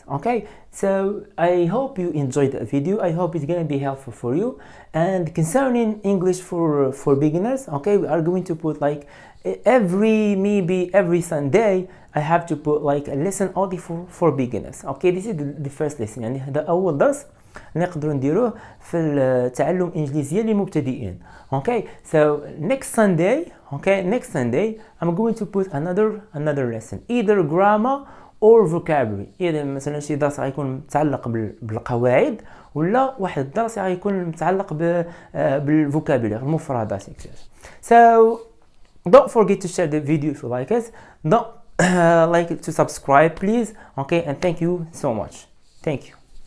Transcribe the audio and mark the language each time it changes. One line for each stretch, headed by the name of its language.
English: Okay, so I hope you enjoyed the video. I hope it's gonna be helpful for you. And concerning English for beginners, okay, we are going to put like every Sunday I have to put like a lesson only for beginners. Okay, this is the first lesson.
Arabic: يعني هذا أول درس نقدر نديروه في التعلم الانجليزيه للمبتدئين.
English: Okay, so next Sunday I'm going to put another lesson, either grammar or vocabulary.
Arabic: إذا مثلا شي درس غيكون متعلق بالقواعد، ولا واحد الدرس غيكون متعلق بالفوكابولير المفردات.
English: So don't forget to share the video if you like it. Don't like to subscribe please. Okay, and thank you so much. Thank you.